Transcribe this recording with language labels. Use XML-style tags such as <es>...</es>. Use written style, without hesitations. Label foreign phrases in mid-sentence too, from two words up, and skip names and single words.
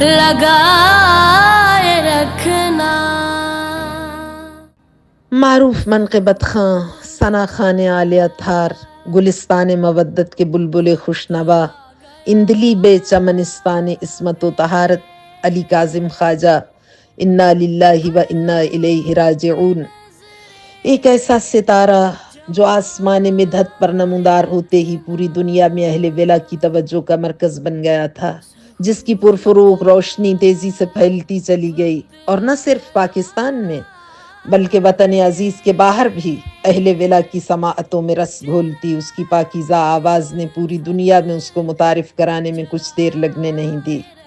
<ur>لگائے رکھنا. معروف منقبت خواں ثنا خوان آل اطہار گلستان مودت کے بلبل خوشنوا عندلیب چمنستان عصمت و طہارت علی کاظم خواجہ</ur> <ar>إنا لله وإنا إليه راجعون.</ar> <ur>ایک ایسا ستارہ جو آسمان مدحت پر نمودار ہوتے ہی پوری دنیا میں اہل ولا کی توجہ کا مرکز بن گیا تھا، جس کی پرفروغ روشنی تیزی سے پھیلتی چلی گئی اور نہ صرف پاکستان میں بلکہ وطن عزیز کے باہر بھی اہل ولا کی سماعتوں میں رس گھولتی اس کی پاکیزہ آواز نے پوری دنیا میں اس کو متعارف کرانے میں کچھ دیر لگنے نہیں دی.</ur>